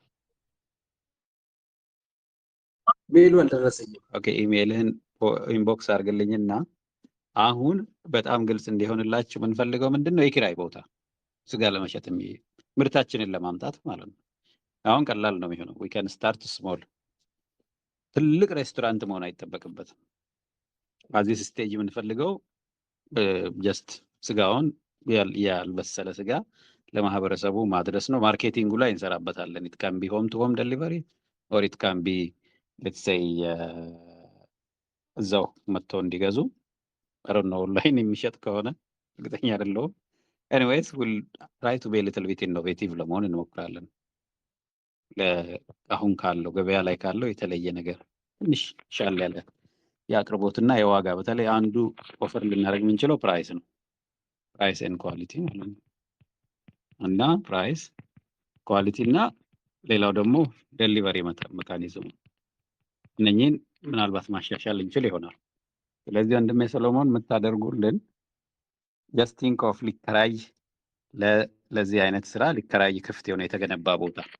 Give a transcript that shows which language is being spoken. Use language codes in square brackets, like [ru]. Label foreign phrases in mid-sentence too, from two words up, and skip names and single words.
[am] ሜይሉ አልደረሰኝም። ኦኬ ኢሜይልህን ኢንቦክስ አድርግልኝና አሁን በጣም ግልጽ እንዲሆንላችሁ የምንፈልገው ምንድነው የኪራይ ቦታ ስጋ ለመሸጥ ምርታችንን ለማምጣት ማለት ነው። አሁን ቀላል ነው የሚሆነው። [en] we can start small። [am] ትልቅ ሬስቶራንት መሆን አይጠበቅበትም። በዚህ ስቴጅ የምንፈልገው ጀስት ስጋውን ያልበሰለ ስጋ ለማህበረሰቡ ማድረስ ነው። ማርኬቲንጉ ላይ እንሰራበታለን። [en] it can be home to home delivery or it can be let's say [am] እዛው መጥተው እንዲገዙ ነው። ኦንላይን የሚሸጥ ከሆነ እርግጠኛ አይደለሁም። ኤኒዌይስ [en] we'll try to be a little bit innovative [am] ለመሆን እንሞክራለን። አሁን ካለው ገበያ ላይ ካለው የተለየ ነገር ትንሽ ሻል ያለ የአቅርቦትና የዋጋ በተለይ አንዱ ኦፈር ልናደርግ የምንችለው ፕራይስ ነው። [en] price and quality [am] ማለት ነው። እና ፕራይስ ኳሊቲ እና ሌላው ደግሞ ዴሊቨሪ ሜካኒዝም፣ እነኚህን ምናልባት ማሻሻል እንችል ይሆናል። ስለዚህ ወንድሜ ሰሎሞን የምታደርጉልን [en] just think of [am] ሊከራይ ለዚህ አይነት ስራ ሊከራይ ክፍት የሆነ የተገነባ ቦታ